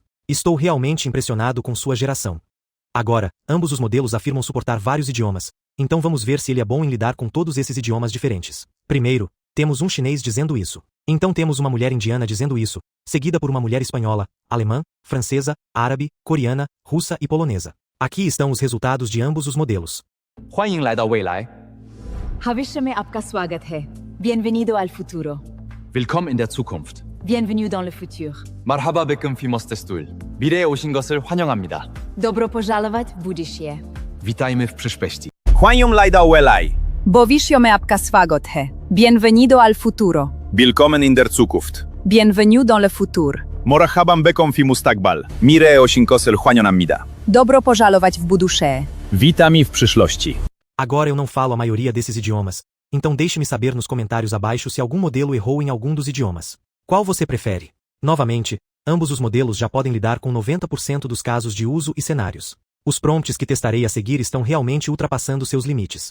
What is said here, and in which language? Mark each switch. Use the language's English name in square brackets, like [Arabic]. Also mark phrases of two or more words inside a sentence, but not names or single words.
[Portuguese] Estou realmente impressionado com sua geração. Agora, ambos os modelos afirmam suportar vários idiomas, então vamos ver se ele é bom em lidar com todos esses idiomas diferentes. Primeiro, temos um chinês dizendo isso. Então temos uma mulher indiana dizendo isso, seguida por uma mulher espanhola, alemã, francesa, árabe, coreana, russa e polonesa. Aqui estão os resultados de ambos os modelos. [Chinese] 欢迎来到未来 [Hindi] भविष्य में आपका स्वागत है. [Spanish] Bienvenido al futuro. [German] Willkommen in der Zukunft. [French] Bienvenue dans le futur. [Arabic] مرحبا بكم في مستقبل. [Korean] 미래에 오신 것을 환영합니다. [Russian] Добро пожаловать в будущее. [Polish] Witajmy w przyszłości. [Chinese] 欢迎来到未来 [Hindi] भविष्य में आपका स्वागत है. [Spanish] Bienvenido al futuro. [German] Willkommen in der Zukunft [French] Bienvenue dans le futur. [Arabic] مرحبا بكم في مستقبل [Korean] 미래에 오신 것을 환영합니다 [Russian] Dobro pожаловать в будущее. [Polish] Witamy w przyszłości [Portuguese] Agora eu não falo a maioria desses idiomas, então deixe-me saber nos comentários abaixo se algum modelo errou em algum dos idiomas. Qual você prefere? Novamente, ambos os modelos já podem lidar com 90% dos casos de uso e cenários. Os prompts que testarei a seguir estão realmente ultrapassando seus limites.